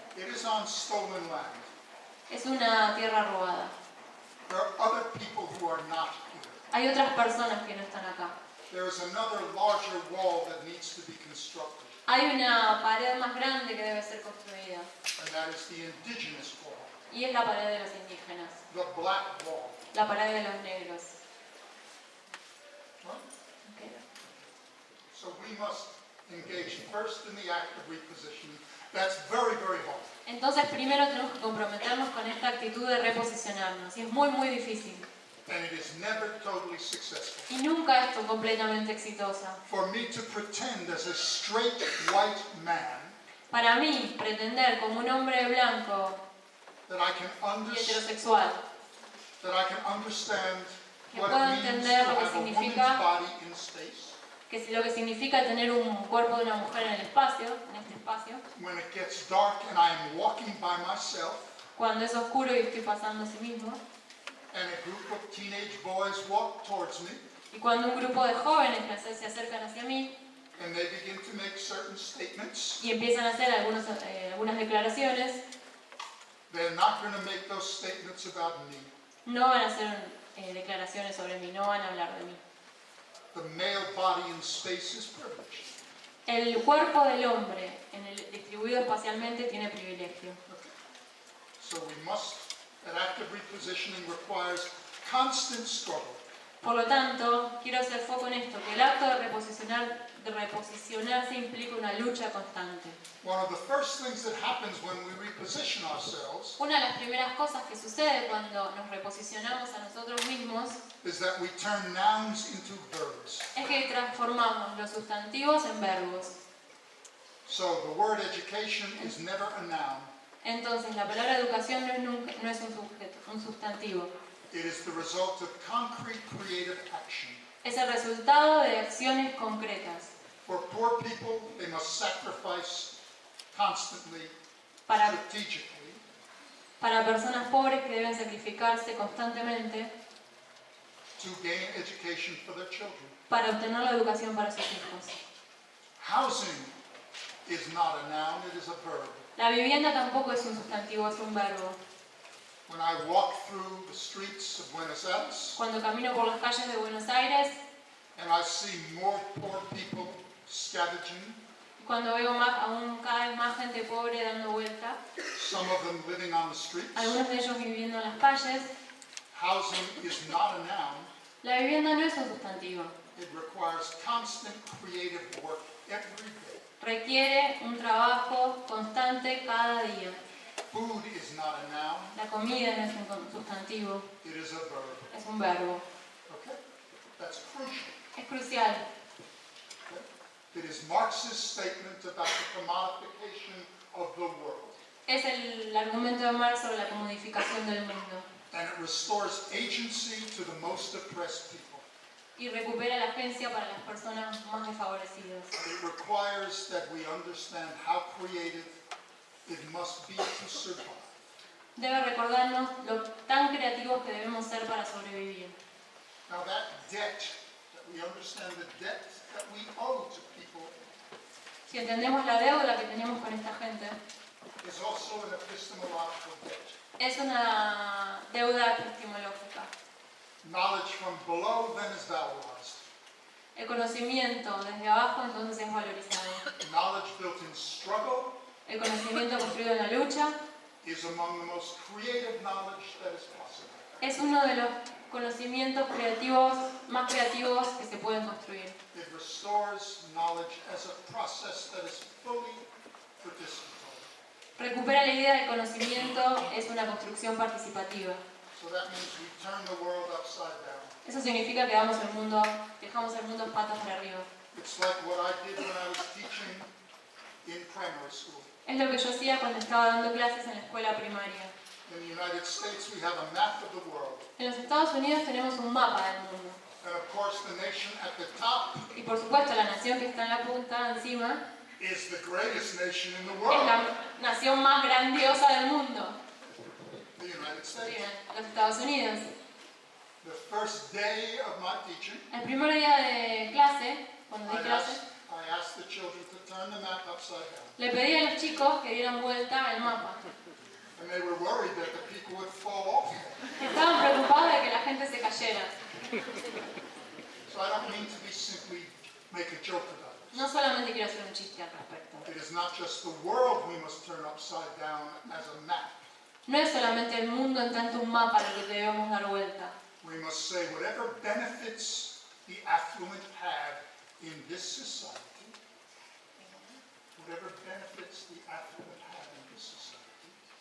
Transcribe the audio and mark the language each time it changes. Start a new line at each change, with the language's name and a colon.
English: it is on stolen land.
Spanish: es una tierra robada.
English: There are other people who are not here.
Spanish: Hay otras personas que no están acá.
English: There is another larger wall that needs to be constructed,
Spanish: Hay una pared más grande que debe ser construida,
English: and that is the indigenous wall,
Spanish: y es la pared de los indígenas,
English: the black wall.
Spanish: la pared de los negros.
English: Right? Okay. So we must engage first in the act of repositioning. That's very, very hard.
Spanish: Entonces primero tenemos que comprometernos con esta actitud de reposicionarnos, y es muy muy difícil,
English: And it is never totally successful.
Spanish: y nunca es completamente exitosa.
English: For me to pretend as a straight white man
Spanish: Para mí, pretender como un hombre blanco
English: that I can
Spanish: y heterosexual,
English: understand
Spanish: que
English: what
Spanish: puedo
English: it means to
Spanish: entender lo que
English: have a woman's
Spanish: significa
English: body in space,
Spanish: que si lo que significa tener un cuerpo de una mujer en el espacio, en este espacio,
English: when it gets dark and I am walking by myself
Spanish: cuando es oscuro y estoy pasando a sí mismo,
English: and a group of teenage boys walk towards me
Spanish: y cuando un grupo de jóvenes se acercan hacia mí
English: and they begin to make certain statements.
Spanish: y empiezan a hacer algunas declaraciones,
English: They're not going to make those statements about me.
Spanish: no van a hacer declaraciones sobre mí, no van a hablar de mí.
English: The male body in space is privileged.
Spanish: El cuerpo del hombre distribuido espacialmente tiene privilegio.
English: So we must, that active repositioning requires constant struggle.
Spanish: Por lo tanto, quiero hacer foco en esto, que el acto de reposicionarse implica una lucha constante.
English: One of the first things that happens when we reposition ourselves
Spanish: Una de las primeras cosas que sucede cuando nos reposicionamos a nosotros mismos
English: is that we turn nouns into verbs.
Spanish: es que transformamos los sustantivos en verbos.
English: So the word education is never a noun.
Spanish: Entonces, la palabra educación no es un sustantivo.
English: It is the result of concrete creative action.
Spanish: Es el resultado de acciones concretas.
English: For poor people, they must sacrifice constantly,
Spanish: Para,
English: strategically,
Spanish: para personas pobres que deben sacrificarse constantemente
English: to gain education for their children.
Spanish: para obtener la educación para sus hijos.
English: Housing is not a noun, it is a verb.
Spanish: La vivienda tampoco es un sustantivo, es un verbo.
English: When I walk through the streets of Buenos Aires
Spanish: Cuando camino por las calles de Buenos Aires,
English: and I see more poor people scavenging,
Spanish: cuando veo aún cada vez más gente pobre dando vuelta,
English: some of them living on the streets,
Spanish: algunos de ellos viviendo en las calles,
English: housing is not a noun.
Spanish: la vivienda no es un sustantivo.
English: It requires constant creative work every day.
Spanish: Requiere un trabajo constante cada día.
English: Food is not a noun,
Spanish: La comida no es un sustantivo,
English: it is a verb.
Spanish: es un verbo.
English: Okay? That's crucial.
Spanish: Es crucial.
English: Okay? It is Marx's statement about the commodification of the world.
Spanish: Es el argumento de Marx sobre la comodificación del mundo.
English: And it restores agency to the most oppressed people.
Spanish: Y recupera la agencia para las personas más desfavorecidas.
English: It requires that we understand how creative it must be to survive.
Spanish: Debe recordarnos lo tan creativos que debemos ser para sobrevivir.
English: Now that debt, that we understand the debt that we owe to people,
Spanish: Si entendemos la deuda que tenemos con esta gente,
English: is also an epistemological debt.
Spanish: es una deuda epistemológica.
English: Knowledge from below then is valorized.
Spanish: El conocimiento desde abajo entonces es valorizado.
English: Knowledge built in struggle
Spanish: El conocimiento construido en la lucha
English: is among the most creative knowledge that is possible.
Spanish: es uno de los conocimientos creativos más creativos que se pueden construir.
English: It restores knowledge as a process that is fully participatory.
Spanish: Recupera la idea del conocimiento es una construcción participativa.
English: So that means we turn the world upside down.
Spanish: Eso significa que dejamos el mundo patas para arriba.
English: It's like what I did when I was teaching in primary school.
Spanish: Es lo que yo hacía cuando estaba dando clases en la escuela primaria.
English: In the United States, we have a map of the world.
Spanish: En los Estados Unidos tenemos un mapa del mundo.
English: And of course, the nation at the top
Spanish: Y por supuesto la nación que está en la punta, encima,
English: is the greatest nation in the
Spanish: es
English: world,
Spanish: la nación más grandiosa del mundo.
English: the United States.
Spanish: Bien, los Estados Unidos.
English: The first day of my teaching,
Spanish: El primer día de clase, cuando di clase,
English: I asked the children to turn the map upside down.
Spanish: le pedí a los chicos que dieran vuelta al mapa.
English: And they were worried that the people would fall off.
Spanish: Estaban preocupados de que la gente se cayera.
English: So I don't mean to be simply make a joke about it.
Spanish: No solamente quiero hacer un chiste al respecto.
English: It is not just the world we must turn upside down as a map.
Spanish: No es solamente el mundo en tanto un mapa lo que debemos dar vuelta.
English: We must say whatever benefits the affluent have in this society, whatever benefits the affluent have in this society,